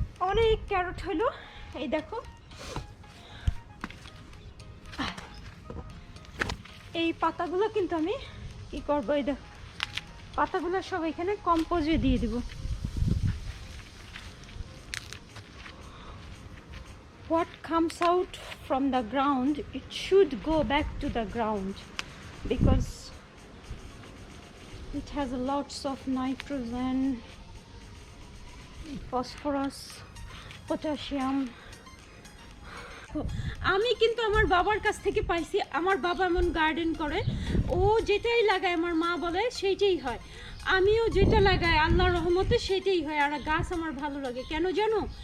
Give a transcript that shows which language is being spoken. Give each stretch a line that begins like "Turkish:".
Bangla: অনেক ক্যারট হলো, এই দেখো। এই পাতাগুলো কিন্তু আমি কি করবো, এই দেখো পাতাগুলো সব এখানে কম্পোজে দিয়ে দিব।
English: What comes out from the ground, it should go back to the ground because it has lots of nitrogen, phosphorus, potassium.
Bangla: আমি কিন্তু আমার বাবার কাছ থেকে পাইছি। আমার বাবা এমন গার্ডেন করে, ও যেটাই লাগায় আমার মা বলে সেইটাই হয়। আমিও যেটা লাগাই আল্লাহর রহমতে সেটাই হয়। আর গাছ আমার ভালো লাগে কেন জানো?